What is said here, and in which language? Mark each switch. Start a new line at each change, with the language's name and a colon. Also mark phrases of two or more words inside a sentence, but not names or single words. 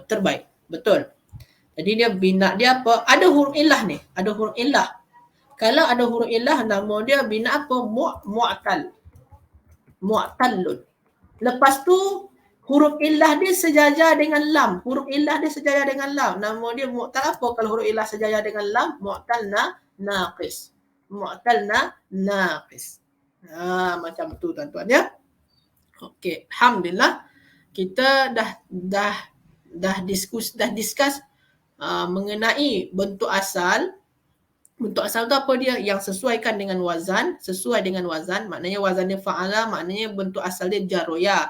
Malay: Terbaik. Betul. Jadi dia bina dia apa? Ada huruf illah ni. Ada huruf illah. Kalau ada huruf illah, nama dia bina apa?
Arabic: معتل. معتلٌ.
Malay: Lepas tu huruf illah dia sejajar dengan lam. Huruf illah dia sejajar dengan lam. Nama dia mu'tal apa kalau huruf illah sejajar dengan lam?
Arabic: معتل ناقص. معتل ناقص.
Malay: Macam tu tuan-tuan ya. Okey, alhamdulillah kita dah discuss mengenai bentuk asal. Bentuk asal tu apa dia? Yang sesuaikan dengan wazan, sesuai dengan wazan, maknanya wazan dia fa'ala, maknanya bentuk asal dia jaroya.